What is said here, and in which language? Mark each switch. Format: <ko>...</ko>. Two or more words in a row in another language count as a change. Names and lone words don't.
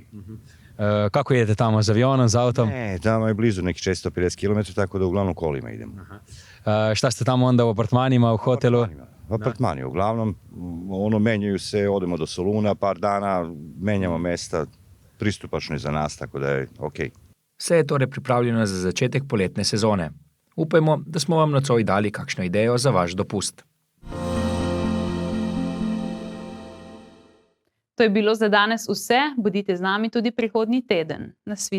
<sr>Kako idete tamo, z avionom, z autom? Ne, tamo je blizu nekih 450 km, tako da uglavnom kolima idemo. Šta ste tamo onda u apartmanima, u hotelu? U apartmani, uglavnom, menjaju se, odemo do Soluna par dana, menjamo mesta, pristupačno je za nas, tako da je okej.</sr> <sl>Vse je torej pripravljeno za začetek poletne sezone. Upajmo, da smo vam nocoj dali kakšno idejo za vaš dopust. To je bilo za danes vse, bodite z nami tudi prihodnji teden.</sl>